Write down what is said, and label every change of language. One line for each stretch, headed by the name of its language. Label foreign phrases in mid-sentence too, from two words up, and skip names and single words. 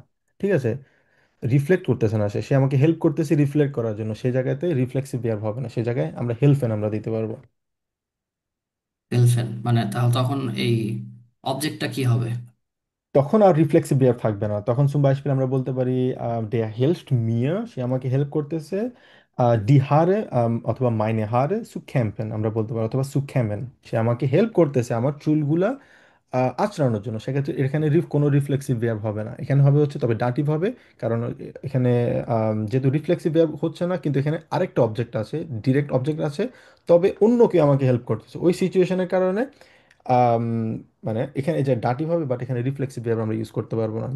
Bangla: ঠিক আছে, রিফ্লেক্ট করতেছে না, সে সে আমাকে হেল্প করতেছে রিফ্লেক্ট করার জন্য, সেই জায়গাতে
English: reflexive verb
Bangla: হবে না, সেই জায়গায় আমরা হেল্পেন আমরা দিতে পারবো। হেলফেন মানে তাহলে তখন এই অবজেক্টটা কি হবে? তখন আর রিফ্লেক্সিভ ভার্ব থাকবে না, তখন
German: zum Beispiel
Bangla: আমরা বলতে পারি
German: der hilft mir,
Bangla: সে আমাকে হেল্প করতেছে,
German: die Haare
Bangla: অথবা
German: meine Haare zu kämmen
Bangla: আমরা বলতে পারি, অথবা
German: zu kämmen,
Bangla: সে আমাকে হেল্প করতেছে আমার চুলগুলা আঁচড়ানোর জন্য। সেক্ষেত্রে এখানে কোনো
English: reflexive verb
Bangla: হবে না, এখানে হবে হচ্ছে তবে ডাটিভ হবে। কারণ এখানে যেহেতু
English: reflexive verb
Bangla: হচ্ছে না, কিন্তু এখানে আরেকটা অবজেক্ট আছে,
English: direct object
Bangla: আছে, তবে অন্য কেউ আমাকে হেল্প করতেছে ওই সিচুয়েশনের কারণে আম, মানে এখানে এই যে ডাটিভ হবে, বাট এখানে
English: reflexive verb
Bangla: আমরা ইউজ করতে পারবো না।